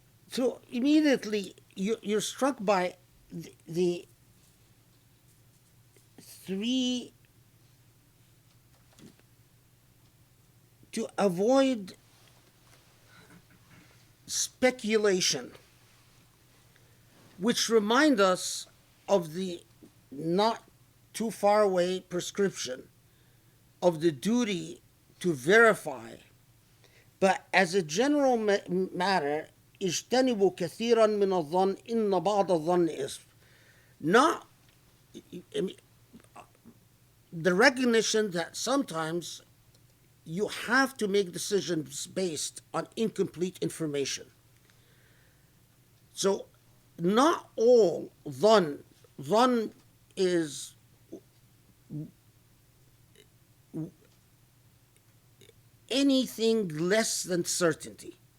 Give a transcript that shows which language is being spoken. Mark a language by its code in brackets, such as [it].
[en] So immediately you're struck by the three, to avoid speculation, which remind us of the not too far away prescription of the duty to verify. But as a general matter, [ar] اجتنبوا كثيرا من الظن إن بعض الظن إثم. [en] Not the recognition that sometimes you have to make decisions based on incomplete information. So not all dhan is anything less than certainty.